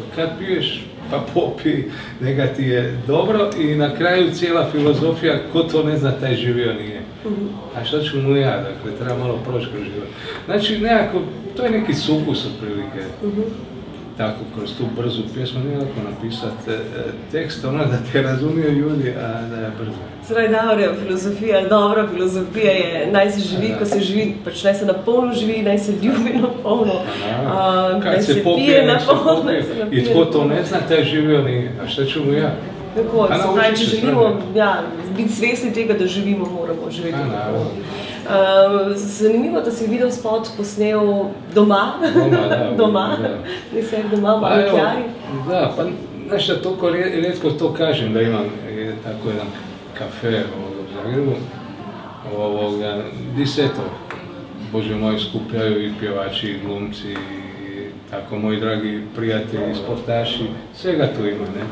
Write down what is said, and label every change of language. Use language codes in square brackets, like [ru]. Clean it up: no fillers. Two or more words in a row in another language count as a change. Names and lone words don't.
[hr] Kad piješ, pa popi, neka ti je dobro i na kraju cijela filozofija, ko to ne zna, taj živio nije. A šta ću mu ja, dakle, treba malo proći kroz život. Znači, nekako, to je neki sukus otprilike. Tako, kroz tu brzu pjesmu nije lako napisati tekst, da te razumiju ljudi, a da je brzo. [sl] Zdaj, dobra filozofija je, naj se živi, ko se živi, pač naj se na polno živi, naj se ljubi na polno, naj se pije na polno. [hr] I tko to ne zna, taj živio nije, a šta ću mu ja? [sl] Tako, se pravi, če želimo biti svesni tega, da živimo, moramo živeti na polno. Zanimivo, da si videospot posnel doma, nisem doma, Mami Chiari. [hr] Da, pa znaš, toliko rijetko to kažem da imam tako jedan kafe u Zagrebu, gdje se to, Bože moj, skupljaju i pjevači, i glumci, i tako moji dragi prijatelji, sportaši, svega tu ima, ne.